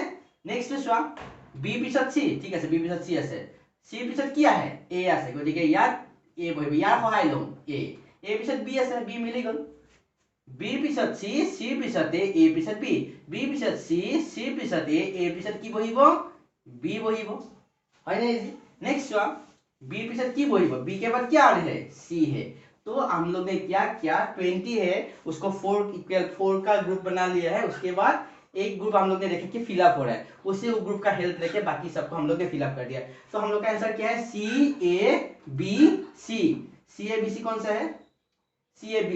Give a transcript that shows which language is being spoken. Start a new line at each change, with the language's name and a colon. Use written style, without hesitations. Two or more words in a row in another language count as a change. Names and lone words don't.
Assamese: নেক্সট চোৱা বি পিছত সি, ঠিক আছে, বি পিছত সি আছে, সিৰ পিছত কি আহে, এ আছে, গতিকে ইয়াত এ বহিব, ইয়াৰ সহায় লম এ, এ পিছত বি আছে, বি মিলি গল, বিৰ পিছত সি, সিৰ পিছত এ, এ পিছত বি, বিৰ পিছত সি, সিৰ পিছত এ, এৰ পিছত কি বহিব, बी বহিব, হয় না इजी।
Hindi: नेक्स्ट
Assamese: চোৱা বি পিছত কি বহিব,
Hindi: बी के बाद क्या है, सी है। तो हम लोग ने क्या किया, 20 है उसको 4 इक्वल 4 का ग्रुप बना लिया है। उसके बाद एक ग्रुप हम लोग ने देखा कि फिलअप हो रहा है, उसी ग्रुप का हेल्प लेके बाकी सबको हम लोग ने फिलअप कर दिया। तो हम लोग का आंसर क्या है, सी ए बी सी, सी ए बी सी कौन सा है, सी ए बी सी।